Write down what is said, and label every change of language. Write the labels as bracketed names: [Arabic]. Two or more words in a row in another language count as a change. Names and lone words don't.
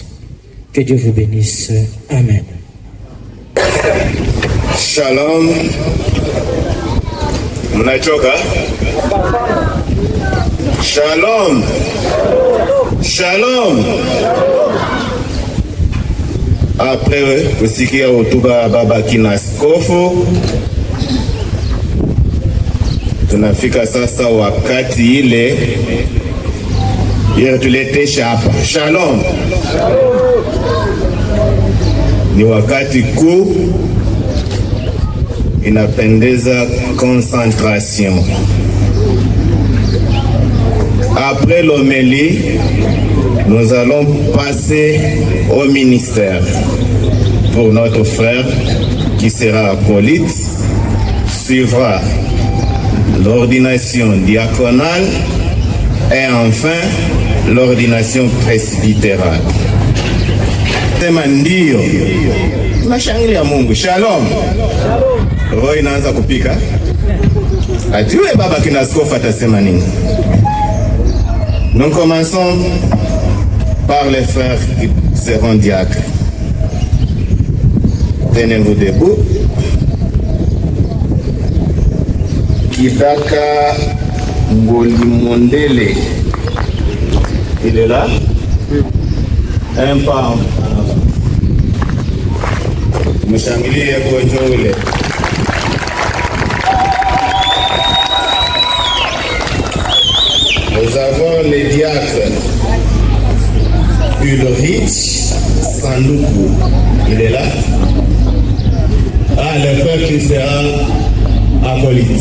[French] Que Dieu vous bénisse. Amen. [Swahili] Shalom. Mnachoka? Shalom. Shalom. Après kusikia hotuba baba kina askofu, tunafika sasa wakati ile yetuletesha hapa. Shalom. ni wakati kuu, inapendeza concentration. [French] Après l'homélie, nous allons passer au ministère pour notre frère qui sera acolyte. Suivra l'ordination diaconale et enfin l'ordination presbytérale. [Swahili] Sema ndio. Tunashangilia Mungu. Shalom. Roho inaanza kupika. Ajue baba kina askofu atasema nini. [French] Nous commençons par les frères qui seront diacres. Tenez-vous debout. Kidaka Ngolimondele. Il est là? Un pas en avant. [Swahili] Mshangilie gonjo ule. [French] Nous avons les diacres Ulrich Sanduku. Il est là? Ah, le frère qui sera acolyte.